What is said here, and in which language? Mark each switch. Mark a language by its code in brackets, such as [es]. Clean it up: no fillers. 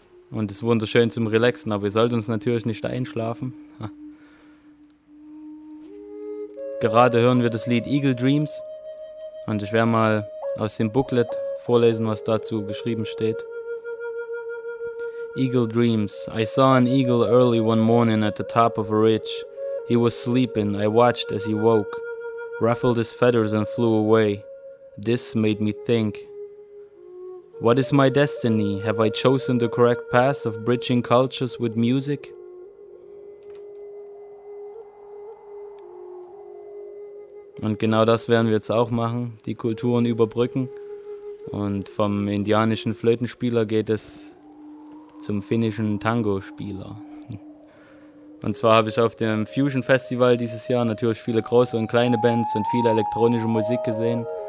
[de] Und es ist wunderschön zum Relaxen. Aber ihr sollt uns natürlich nicht einschlafen. Gerade hören wir das Lied Eagle Dreams. Und ich werde mal aus dem Booklet vorlesen, was dazu geschrieben steht. [en] Eagle dreams. I saw an eagle early one morning at the top of a ridge. He was sleeping. I watched as he woke, ruffled his feathers and flew away. This made me think. What is my destiny? Have I chosen the correct path of bridging cultures with music? [de] Und genau das werden wir jetzt auch machen, die Kulturen überbrücken. Und vom indianischen Flötenspieler geht es zum finnischen Tango-Spieler. Und zwar habe ich auf dem Fusion Festival dieses Jahr natürlich viele große und kleine Bands und viel elektronische Musik gesehen.